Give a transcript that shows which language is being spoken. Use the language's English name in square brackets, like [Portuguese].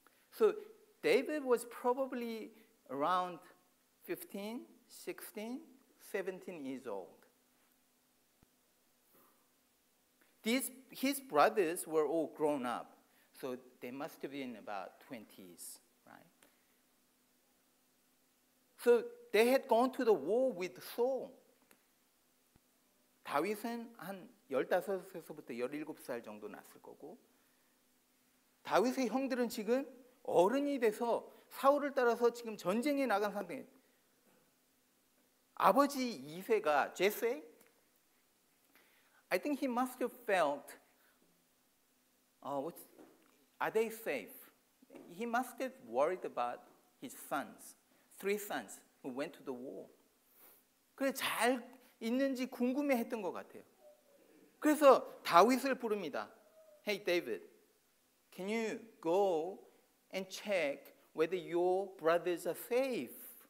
[English] So David was probably around 15, 16, 17 years old. His brothers were all grown up, so they must have been about 20s, right? So they had gone to the war with Saul. [Korean] 다윗은 한 15세서부터 17살 정도 났을 거고, 다윗의 형들은 지금 어른이 돼서 사울을 따라서 지금 전쟁에 나간 상태예요. 아버지 2세가 제세, [English] I think he must have felt, are they safe? He must have worried about his sons, 3 sons who went to the war. [Korean] 그래서 잘 있는지 궁금해했던 것 같아요. 그래서 다윗을 부릅니다. [English] Hey David, can you go and check whether your brothers are safe?